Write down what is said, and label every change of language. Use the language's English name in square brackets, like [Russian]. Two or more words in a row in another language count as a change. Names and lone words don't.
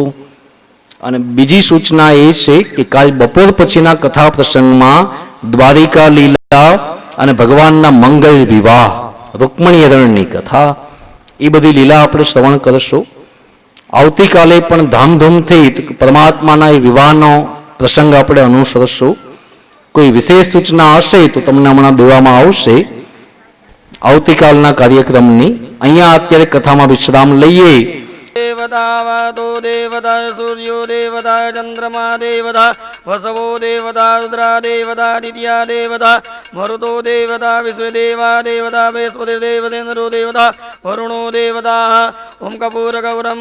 [Gujarati] અને બીજી સૂચના એ છે કે કાલ બપોર પછીના કથા પ્રસંગમાં દ્વારિકા લીલા અને ભગવાનના મંગળ વિવાહ રૂકમણી હરણની કથા, એ બધી લીલા આપણે શ્રવણ કરશું. આવતીકાલે પણ ધામધૂમથી પરમાત્માના એ વિવાહનો પ્રસંગ આપણે અનુસરશું. કોઈ વિશેષ સૂચના હશે તો તમને હમણાં દેવામાં આવશે આવતીકાલના કાર્યક્રમની. અહીંયા અત્યારે કથામાં વિશ્રામ લઈએ. [Sanskrit] देवता वातो देवता सूर्यो देवता चंद्रमा देवता वसवो देवता रुद्रा देवता दित्या देवता मरुतो देवता विश्वदेवा देवता बृहस्पतिर्देवतेन्द्रो देवता वरुणो देवता ओम कपूरगौरम